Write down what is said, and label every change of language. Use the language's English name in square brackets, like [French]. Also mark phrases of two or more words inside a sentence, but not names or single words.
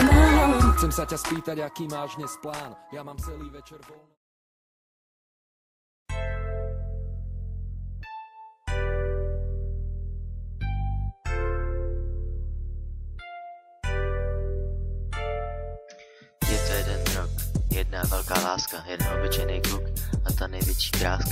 [Slovak] Chcem sa ťa spýtať, aký máš dnes plán. Ja mám celý večer voľný. [Czech] Je to jeden rok, jedna velká láska, jeden obyčejný kluk a ta největší kráska.